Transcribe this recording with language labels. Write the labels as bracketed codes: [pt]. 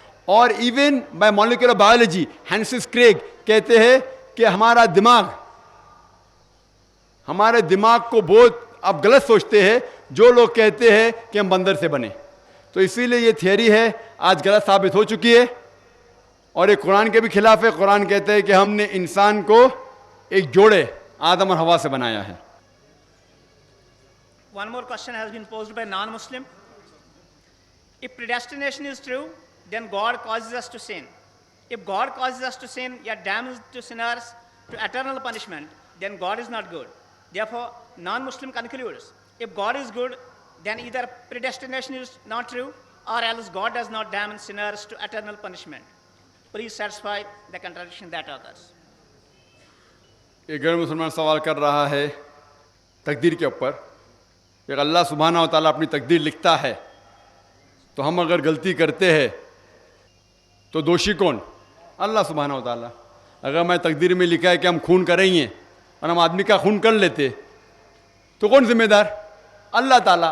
[ur] اور even by molecular biology ہینسس Craig کہتے ہیں کہ ہمارے دماغ کو بہت اب غلط سوچتے ہیں جو لوگ کہتے ہیں کہ ہم بندر سے بنے. تو اسی لیے یہ تھیوری ہے آج غلط ثابت ہو چکی ہے, اور یہ قرآن کے بھی خلاف ہے. قرآن کہتے ہیں کہ ہم نے انسان کو ایک جوڑے آدم اور حوا سے بنایا ہے. [en] One more question has been posed by non-Muslim. If predestination is true, then God causes us to sin. If God causes us to sin, yet damns to sinners to eternal punishment, then God is not good. Therefore, non-Muslim concludes, if God is good, then either predestination is not true, or else God does not damn sinners to eternal punishment. Please satisfy the contradiction that occurs. [ur] ایک غیر مسلمان سوال کر رہا ہے تقدیر کے اوپر کہ اللہ سبحانہ و تعالیٰ اپنی تقدیر لکھتا ہے تو ہم اگر غلطی کرتے ہیں تو دوشی کون؟ اللہ سبحانہ و تعالیٰ. اگر میں تقدیر میں لکھا ہے کہ ہم خون کریں گے اور ہم آدمی کا خون کر لیتے تو کون ذمہ دار؟ اللہ تعالیٰ.